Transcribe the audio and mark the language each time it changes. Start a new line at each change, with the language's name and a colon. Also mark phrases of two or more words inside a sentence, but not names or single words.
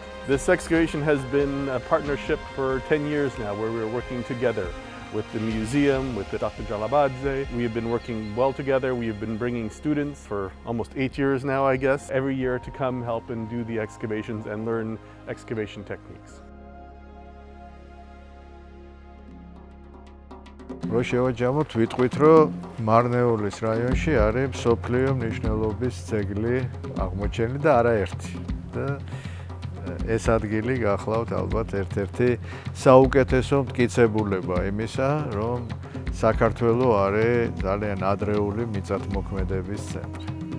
English: This excavation has been a partnership for 10 years now, where we're working together with the museum, with Dr. Jalabadze. We have been working well together. We have been bringing students for almost 8 years now, I guess, every year to come help and do the excavations and learn excavation techniques.
Georgian: რო შევაჯამოთ, ვიტყვით, რომ მარნეულის რაიონში არის მსოფლიო მნიშვნელობის ძეგლი აღმოჩენილი და არაერთი. და ეს ადგილი გახლავთ ალბათ ერთ-ერთი საუკეთესო მტკიცებულება იმისა, რომ საქართველო არის ძალიან ადრეული მიწათმოქმედების ცენტრი.